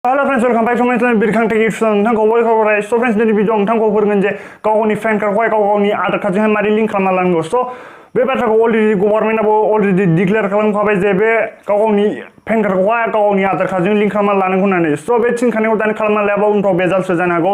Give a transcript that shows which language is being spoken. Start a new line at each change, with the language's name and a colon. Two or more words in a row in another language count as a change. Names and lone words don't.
English: Hello friends, welcome back to my channel Birkhang Tech Tips
Bodo: नोंथांखौ वेलकाम राय स फ्रेंड्स दिनै भिडिअ नोंथांखौ फोरोंगोन जे गावनि पैन कार्डखौहाय गावनि आधार कार्डजोंहाय मारै लिंक खालामना लानांगौ स बे बाथ्राखौ अलरेडि गभर्नमेन्टआबो अलरेडि डिक्लेयार खालामखाबाय जे बे गावनि पैन कार्डखौहाय गावनि आधार कार्डजों लिंक खालामना लानांगौ होननानै स बे थिनखानायाव दानि खालामना लायाबा उनफ्राव बेजालसो जानो हागौ